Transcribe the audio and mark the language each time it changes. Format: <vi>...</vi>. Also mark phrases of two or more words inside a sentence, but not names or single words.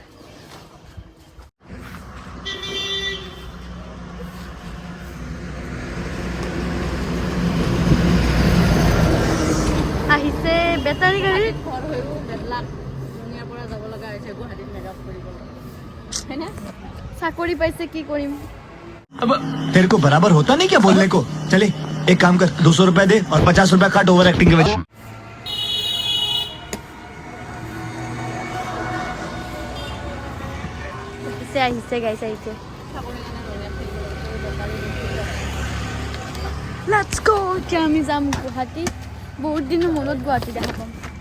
<as>আহিছে বেটাৰী গাড়ী। ঘৰ হৈও বেদলাক ধুনীয়াৰ পৰা যাব লগা হৈছে গুৱাহাটীত মেকআপ কৰিবলৈ, হয়নে? চাকৰি পাইছে, কি কৰিম।</as> <hi>अब तेरे को बराबर होता नहीं क्या बोलने को? चले एक काम कर, 200 रुपया दे और 50 रुपया काट</hi> <en>over acting</en> <hi>के वजह।</hi> <as>আহিছে গাইছে আহিছে।</as> <en>let's go.</en> <as>এতিয়া আমি যাম গুৱাহাটী। বহুত দিনৰ মূৰত গুৱাহাটী দেখা পাম।</as>